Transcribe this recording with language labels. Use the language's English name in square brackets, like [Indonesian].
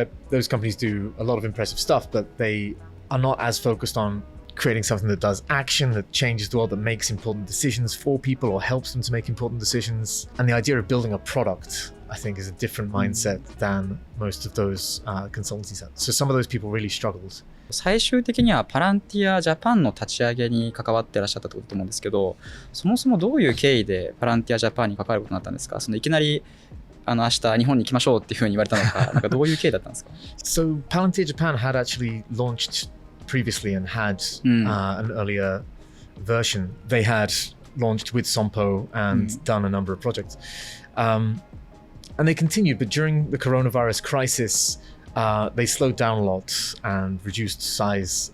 [English] Those companies do a lot of impressive stuff, but they are not as focused on creating something that does action, that changes the world, that makes important decisions for people or helps them to make important decisions. And the idea of building a product, I think, is a different mindset than most of those consultancies had. So some of those people really struggled. [Japanese] 最終的にはパランティアジャパンの立ち上げに関わってらっしゃったと思うんですけど、そもそもどういう経緯でパランティアジャパンに関わることになったんですか？いきなり明日日本に行きましょうっていうふうに言われたのか、なんかどういう経緯だったんですか？ [English] So Palantir Japan had actually launched previously and had an earlier version. They had launched with Sompo and done a number of projects. And they continued, but during the coronavirus crisis, they slowed down a lot and reduced size.